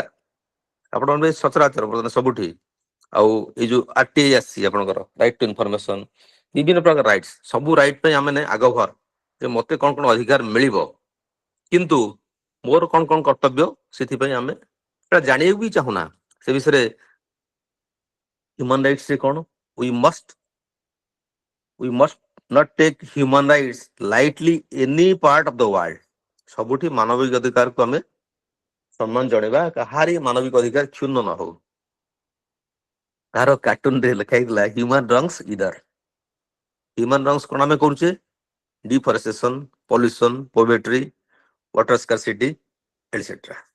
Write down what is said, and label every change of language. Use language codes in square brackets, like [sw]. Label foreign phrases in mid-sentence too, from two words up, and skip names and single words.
[or] ଆପଣ ସଚରାଚର ବର୍ତ୍ତମାନ ସବୁଠି, ଆଉ ଏଇ ଯୋଉ RTI ଆସିଛି ଆପଣଙ୍କର, [en] right to information, [or] ବିଭିନ୍ନ ପ୍ରକାର ରାଇଟ୍ସ, ସବୁ ରାଇଟ୍ ପାଇଁ ଆମେ ଆଗଭର ଯେ ମତେ କଣ କଣ ଅଧିକାର ମିଳିବ, କିନ୍ତୁ ମୋର କଣ କଣ କର୍ତ୍ତବ୍ୟ, ସେଥିପାଇଁ ଆମେ ସେଟା ଜାଣିବାକୁ ବି ଚାହୁଁନା। ସେ ବିଷୟରେ [en] human rights [or] କଣ, [en] we must not take human rights lightly any part of the world। [or] ସବୁଠି ମାନବିକ ଅଧିକାରକୁ ଆମେ ସମ୍ମାନ ଜଣେଇବା, କାହାରି ମାନବିକ ଅଧିକାର କ୍ଷୁଣ୍ଣ ନ ହଉ। ତାର କାର୍ଟୁନରେ ଲେଖା ହେଇଥିଲା [en] human wrongs [or] ଇଦର। [en] human wrongs [or] କଣ ଆମେ କରୁଛେ, [en] deforestation, pollution, poverty, water scarcity etcetera.